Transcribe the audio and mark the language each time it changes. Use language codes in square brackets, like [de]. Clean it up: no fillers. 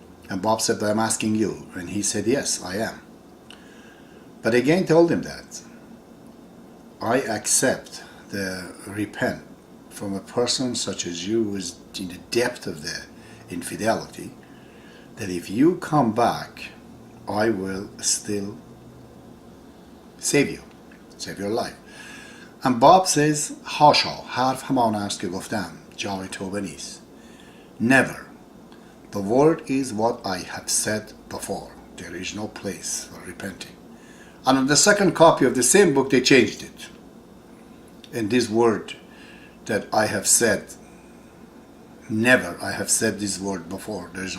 [en] And Bab said, but I'm asking you. And he said, yes, I am. But again told him that I accept the repent from a person such as you who is in the depth of the infidelity, that if you come back, I will still save you, save your life. And Bab says, [fa] حاشا حرف همان است که گفتم جای توبه نیست. [en] Never. The word is what I have said before. There is no place for repenting. And on the second copy of the same book, they changed it. And this word that I have said, never, I have said this word before.